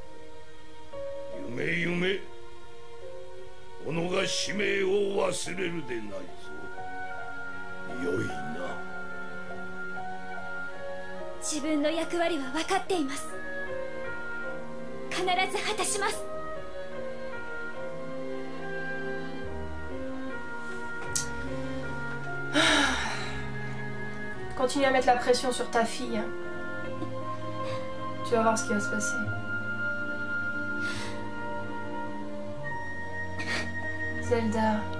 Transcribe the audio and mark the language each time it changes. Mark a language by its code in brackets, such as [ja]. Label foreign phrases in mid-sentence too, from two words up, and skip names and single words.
[ja] 夢己が使命を忘れるでないぞ。よいな。自分の役割は分かっています。必ず果たします。 [fr] Continue à mettre la pression sur ta fille. Hein. Tu vas voir ce qui va se passer. Zelda.